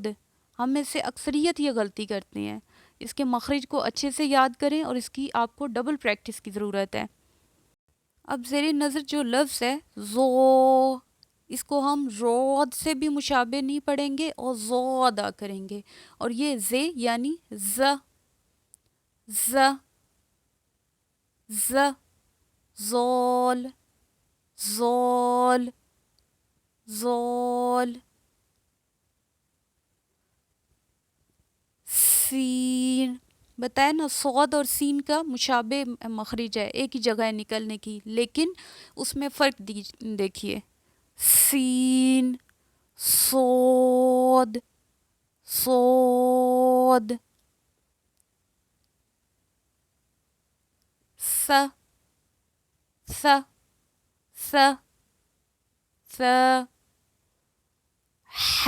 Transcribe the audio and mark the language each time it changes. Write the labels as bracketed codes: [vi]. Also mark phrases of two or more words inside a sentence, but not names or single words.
[ur] ہم میں سے اکثریت یہ غلطی کرتے ہیں۔ اس کے مخرج کو اچھے سے یاد کریں اور اس کی آپ کو ڈبل پریکٹس کی ضرورت ہے۔ اب زیر نظر جو لفظ ہے زو، اس کو ہم رود سے بھی مشابہ نہیں پڑھیں گے اور زو ادا کریں گے، اور یہ زے یعنی ز، ز، ز، زول، زول، زول۔ سین، بتائیں نا صاد اور سین کا مشابہ مخرج ہے، ایک ہی جگہ ہے نکلنے کی، لیکن اس میں فرق دیکھیے، سین، صاد، صاد، س، س، س، س، ح۔